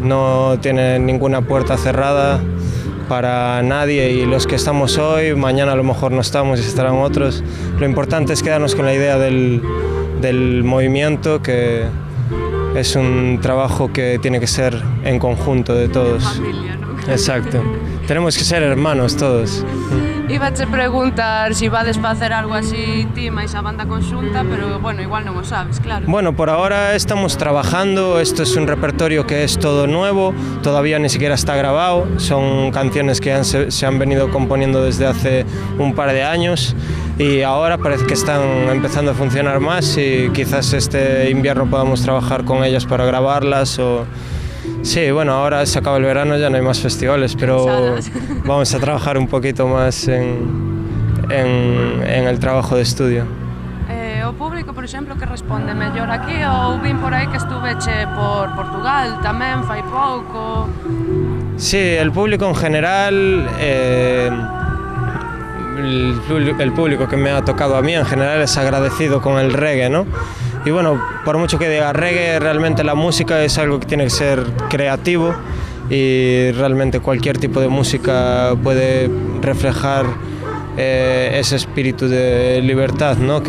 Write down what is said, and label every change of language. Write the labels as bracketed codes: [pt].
[es] No tiene ninguna puerta cerrada para nadie, y los que estamos hoy, mañana a lo mejor no estamos y estarán otros. Lo importante es quedarnos con la idea del movimiento, que es un trabajo que tiene que ser en conjunto de todos. Familia, ¿no? Exacto. Tenemos que ser hermanos todos. Iba a preguntar si vades para hacer algo así [gl] ti máis a banda conxunta, pero bueno, igual non o sabes, claro. [es] Bueno, por ahora estamos trabajando, esto es un repertorio que es todo nuevo, todavía ni siquiera está grabado, son canciones que se han venido componiendo desde hace un par de años y ahora parece que están empezando a funcionar más y quizás este invierno podamos trabajar con ellas para grabarlas o... Sí, bueno, ahora se acaba el verano, ya no hay más festivales, pero vamos a trabajar un poquito más en el trabajo de estudio. [gl] O público, por exemplo, que responde mellor aquí, ou vin por aí que estuveche por Portugal tamén fai pouco? [es] Sí, el público en general, el público que me ha tocado a mí en general es agradecido con el reggae, ¿no? Y bueno, por mucho que diga reggae, realmente la música es algo que tiene que ser creativo y realmente cualquier tipo de música puede reflejar ese espíritu de libertad, ¿no?